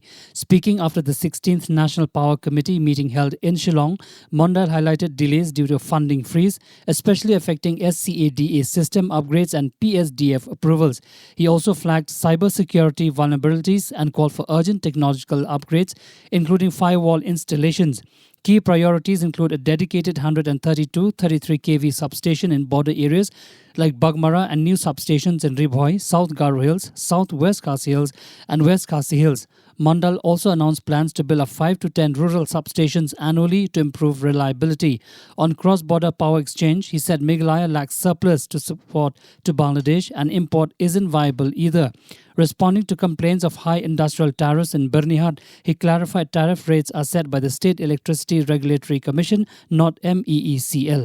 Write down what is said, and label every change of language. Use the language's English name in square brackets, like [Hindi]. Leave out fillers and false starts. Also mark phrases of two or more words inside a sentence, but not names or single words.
[English] Speaking after the 16th National Power Committee meeting held in Shillong, Mondal highlighted delays due to funding freeze, especially affecting SCADA system upgrades and PSDF approvals. He also flagged cybersecurity vulnerabilities and called for urgent technological upgrades, including firewall installations. Key priorities include a dedicated 132 33 kV substation in border areas like Bagmara and new substations in Ribhoi, South Garo Hills, South West Khasi Hills and West Khasi Hills. Mondal also announced plans to build up 5 to 10 rural substations annually to improve reliability. On cross-border power exchange, he said Meghalaya lacks surplus to support to Bangladesh and import isn't viable either. Responding to complaints of high industrial tariffs in Birnihat, he clarified tariff rates are set by the State Electricity Regulatory Commission, not MEECL.